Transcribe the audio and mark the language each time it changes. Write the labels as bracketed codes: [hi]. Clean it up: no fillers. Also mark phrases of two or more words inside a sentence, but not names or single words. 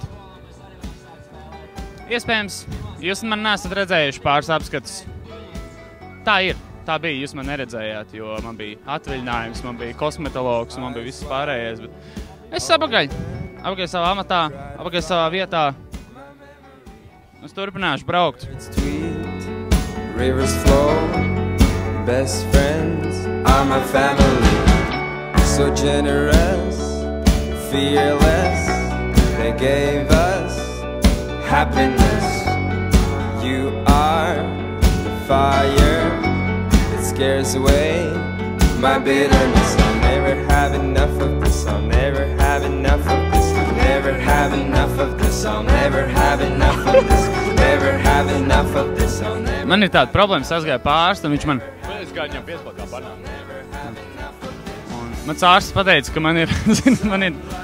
[lv] Iespējams, jūs man neesat redzējuši pāris apskatus. Tā ir, tā bija, jūs man neredzējāt, jo man bija atvaļinājums, man bija kosmetologs, man bija viss pārējais, bet es apakaļ savā amatā, apakaļ savā vietā. Es turpināšu braukt. [en] Rivers flow, best friends are my family. So generous, fearless, they gave us happiness. You are the fire that scares away my bitterness. I'll never have enough of this. I'll never have enough of this. I'll never have enough of this. I'll never have enough of this. Never have enough of this. I'll never. [lv] Man ir tāda problēma, es aizgāju pārst, un viņš man... Es gāju viņam piespēlēt kā banānu. Un mans ārsts pateica, ka man ir... man ir...